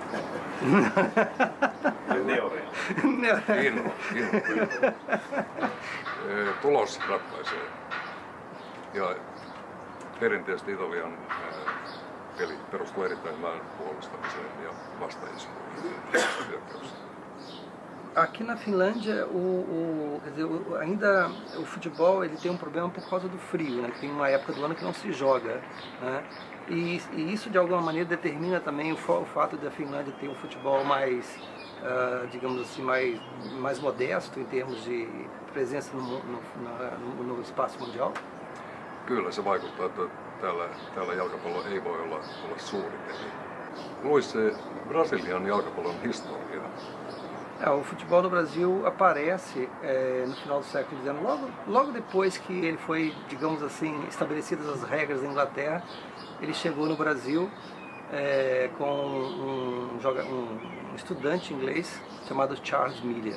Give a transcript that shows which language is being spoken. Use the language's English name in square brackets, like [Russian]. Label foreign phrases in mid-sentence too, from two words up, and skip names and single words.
[Finnish] Inho. Tulos ratkaisee. Ja perinteisesti Italian peli perustuu erittäin hyvään puolustamiseen ja vastaiskuun hyökkäykseen. [Portuguese] Aqui na Finlândia, quer dizer, ainda o futebol ele tem um problema por causa do frio, né? Tem uma época do ano que não se joga, né? E isso de alguma maneira determina também o fato da Finlândia ter um futebol mais, digamos assim, mais modesto em termos de presença no espaço mundial. [Finnish] Kyllä se vaikuttaa, että täällä jalkapallo ei voi olla suuri peli. Luis, Brasilian jalkapallon historia. [Portuguese] O futebol no Brasil aparece no final do século XIX, logo depois que ele foi, digamos assim, estabelecidas as regras da Inglaterra, ele chegou no Brasil com um estudante inglês chamado Charles Miller.